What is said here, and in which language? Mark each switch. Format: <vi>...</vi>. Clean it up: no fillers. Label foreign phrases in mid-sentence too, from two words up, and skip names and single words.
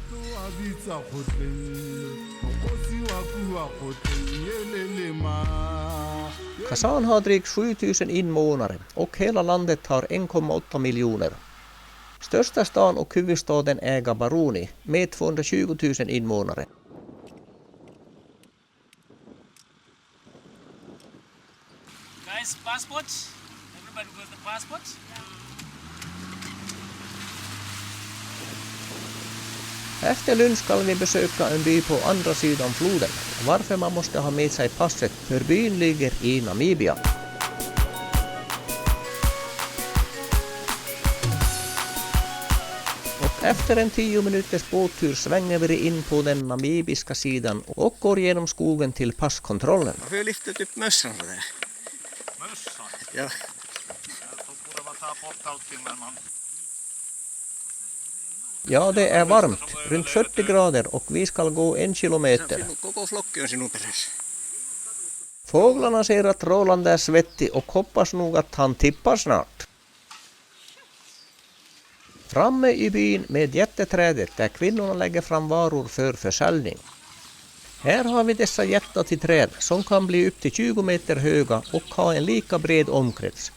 <sv>Kasan har drygt 7000 invånare och hela landet har 1,8 miljoner. Största stan och huvudstaden är Gaborone med 220 000 invånare.</sv> <en>Guys, passports? Everybody got the passports?</en> <sv>Efter lunch ska vi besöka en by på andra sidan floden, varför man måste ha med sig passet för byn ligger i Namibia. Och efter en 10 minuters båttur svänger vi in på den namibiska sidan och går genom skogen till passkontrollen. Varför har jag lyftit upp mössan så där? Mössa? Ja. Jag borde bara ta bort allting men man... Ja, det är varmt, runt 40 grader och vi ska gå 1 kilometer.</sv> <fi>Koko flokki on sinun perässä.</fi> <sv>Fåglarna ser att Roland är svettig och hoppas nog att han tippar snart. Framme i byn med jätteträdet där kvinnorna lägger fram varor för försäljning. Här har vi dessa jätteträd som kan bli upp till 20 meter höga och ha en lika bred omkrets.</sv>